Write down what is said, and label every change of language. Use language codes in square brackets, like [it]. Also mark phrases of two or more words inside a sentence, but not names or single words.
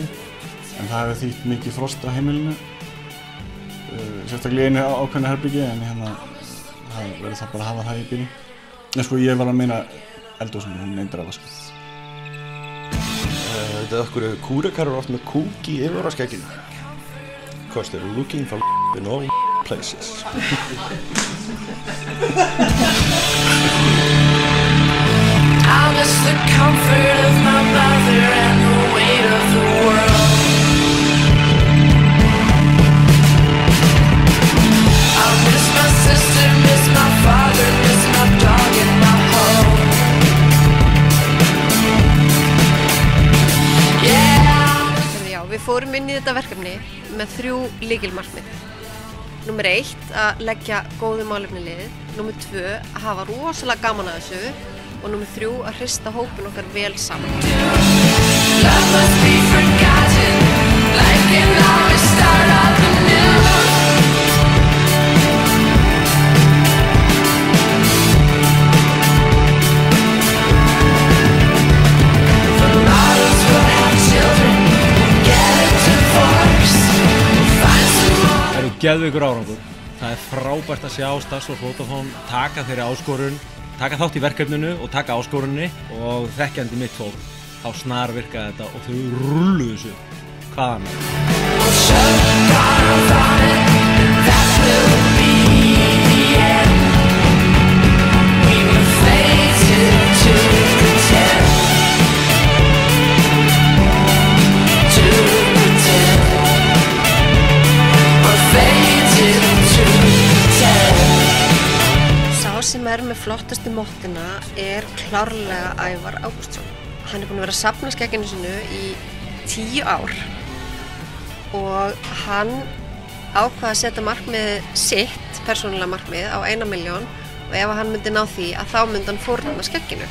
[is] En það hefur þýtt mikið frost á heimilinu, sérstaklega einu ákveðnu herbyggi, en það verður það bara að hafa það í byrjun. En sko ég var að meina eldhúsinu, hún neydar alveg sko. Þetta okkur kúrekarur oft með kúk í yfir á skegginu. [en] Because they're looking for in all places. I'll miss the comfort of my mother and the weight of the world. I'll miss my sister, miss my father, miss my dog and my home. [is] Já, við fórum inn í þetta verkefni með 3 lykilmarkmið. Númer 1, að leggja góðu málefni liðið. Númer 2, að hafa rosalega gaman að þessu. Og númer 3, að hrista hópinn okkar vel saman. [en] Love must be forgotten, life can always start up anew. The models will have children, we'll get a divorce, we'll find some more. [is] Það eru geðveikur árangur. Það er frábært að sjá starfsfólk Vodafone taka þeirri áskorun, taka þátt í verkefninu og taka áskorunni, og þekkjandi mitt fólk, þá snar virkaði þetta og þau rulluðu þessu hvaðan er. [en] We'll shut down on it, and that will be the end. We were fated to pretend, to pretend. We're fated to pretend. [is] Sá sem með flottastu mottina er klárlega Ævar Ágústsson. Hann er búinn að vera að safna skegginu sinu í 10 ár og hann ákvað að setja markmið sitt, persónulega markmið, á 1 milljón, og ef hann myndi ná því að þá myndi hann fórna skegginu.